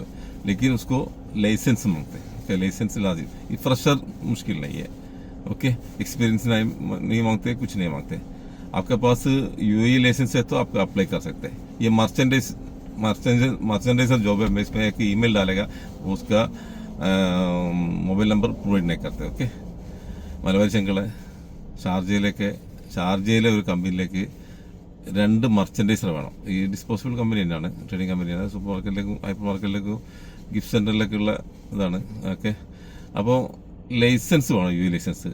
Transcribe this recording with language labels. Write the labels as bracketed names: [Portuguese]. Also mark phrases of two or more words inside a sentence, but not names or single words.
[Hindi] लेकिन उसको लाइसेंस मांगते हैं। ओके, लाइसेंस लाजिम। ये फ्रेशर मुश्किल नहीं है। ओके, एक्सपीरियंस नहीं मांगते, कुछ नहीं मांगते। आपके पास यूएई लाइसेंस है तो आप अप्लाई कर सकते हैं। ये मर्चेंडाइजर जॉब है। मैं इसमें एक ईमेल डालेगा, उसका [English] mobile number provide [Hindi] नहीं करते। [Malayalam] ഓക്കെ, മലബാരി ചെങ്കള് ഷാർജയിലെ ഒരു കമ്പനിയിലേക്ക് 2 മർച്ചൻഡൈസർ വേണം. ഈ [English] disposable company [Malayalam] തന്നെയാണ്, ട്രേഡിംഗ് കമ്പനിയാണ്. സൂപ്പർ മാർക്കറ്റിലേക്കും ഹൈപ്പർ മാർക്കറ്റിലേക്കും ഗിഫ്റ്റ് സെന്ററിലേക്കുള്ള ഇതാണ്. ഓക്കെ, അപ്പോൾ ലൈസൻസ് വേണം, യു ലൈസൻസ്.